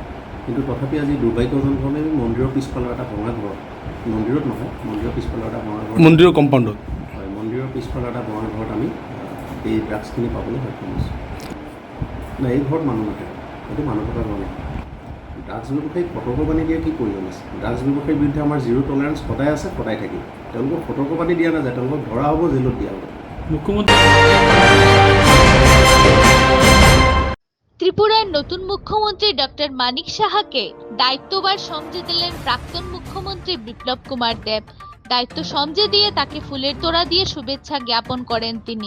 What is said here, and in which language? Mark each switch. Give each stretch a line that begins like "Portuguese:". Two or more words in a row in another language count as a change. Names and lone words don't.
Assamese: কিন্তু তথাপি আজি দুৰ্ভাগ্যজনকভাৱে মন্দিৰৰ পিছফালৰ এটা ভঙা ঘৰত, মন্দিৰত নহয়, মন্দিৰৰ পিছফালৰ এটা ভঙা ঘৰত, মন্দিৰৰ কম্পাউণ্ডত হয়, মন্দিৰৰ পিছফালৰ এটা ভঙা ঘৰত আমি এই ড্ৰাগছখিনি পাবলৈ সক্ষম হৈছোঁ। নাই, এই ঘৰত মানুহ নাথাকে, এইটো মানুহ থকা ঘৰ নহয়। ড্ৰাগছ ব্যৱসায়ীক সতৰ্কবাণী দিয়া কি প্ৰয়োজন আছে? ড্ৰাগছ ব্যৱসায়ীৰ বিৰুদ্ধে আমাৰ জিৰ' টলাৰেঞ্চ সদায় আছে, সদায় থাকিব। তেওঁলোকক সতৰ্কবাণী দিয়া নাযায়, তেওঁলোকক ধৰা হ'ব, জেলত দিয়া হ'ব।
Bangla: ত্রিপুরার নতুন মুখ্যমন্ত্রী ডক্টর মানিক সাহাকে দায়িত্বভার সমঝে দিলেন প্রাক্তন মুখ্যমন্ত্রী বিপ্লব কুমার দেব। দায়িত্ব সমঝে দিয়ে তাকে ফুলের তোড়া দিয়ে শুভেচ্ছা জ্ঞাপন করেন তিনি।